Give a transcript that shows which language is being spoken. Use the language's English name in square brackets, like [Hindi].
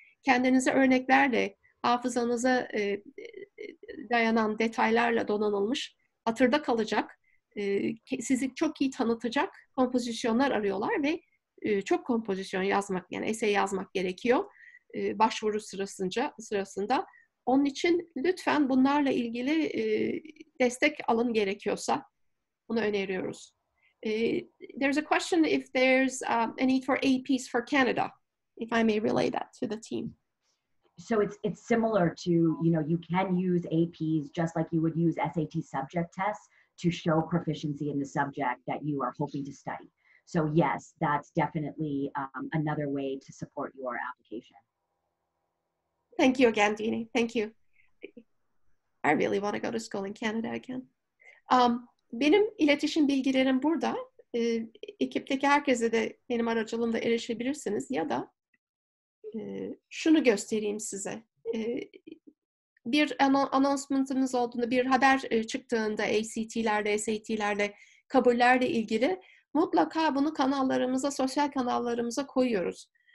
[Turkish] Kendinize örneklerle, hafızanıza dayanan detaylarla donanılmış, hatırda kalacak, sizi çok iyi tanıtacak kompozisyonlar arıyorlar ve çok kompozisyon yazmak, yani essay yazmak gerekiyor başvuru sırasında. Onun için lütfen bunlarla ilgili destek alın gerekiyorsa bunu öneriyoruz. [English] There's a question if there's a need for APs for Canada, if I may relay that to the team. So it's similar to, you can use APs just like you would use SAT subject tests to show proficiency in the subject that you are hoping to study. So yes, that's definitely another way to support your application. Thank you again, Dini. Thank you. I really want to go to school in Canada again. [Turkish] Benim iletişim bilgilerim burada. Ekipteki herkese de benim aracılığımla erişebilirsiniz ya da şunu göstereyim size. Bir anonsement'ınız olduğunda, bir haber çıktığında ACT'lerle, SAT'lerle, kabullerle ilgili mutlaka bunu kanallarımıza, sosyal kanallarımıza koyuyoruz.